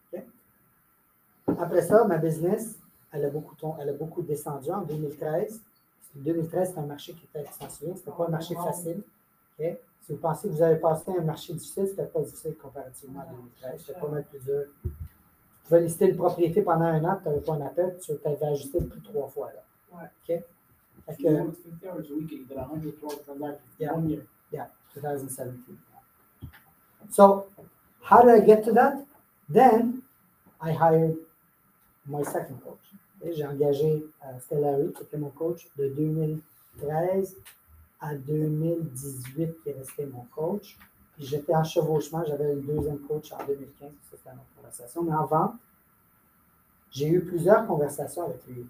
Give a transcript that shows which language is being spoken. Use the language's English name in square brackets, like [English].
[French] OK? Après ça, ma business, elle a beaucoup descendu en 2013. 2013, c'était un marché qui était extensionnel, c'était pas un marché facile. OK? Si vous pensez que vous avez passé un marché difficile, c'était pas difficile comparativement à 2013. C'était pas mal plus dur. Tu pouvais lister une propriété pendant un an, tu n'avais pas un appel, tu avais ajusté le prix 3 fois. Là. Ouais. OK? Fait [English] You [French] que, [English] worked 50 hours a week and you did 112 transactions in Yeah. 1 year. yeah, 2017. So, how did I get to that? Then, I hired my second coach. [French] Et j'ai engagé Stella Larry, qui était mon coach de 2013 à 2018, qui est resté mon coach. Puis j'étais en chevauchement, j'avais une deuxième coach en 2015, ça c'était une autre conversation. Mais en vente, j'ai eu plusieurs conversations avec lui.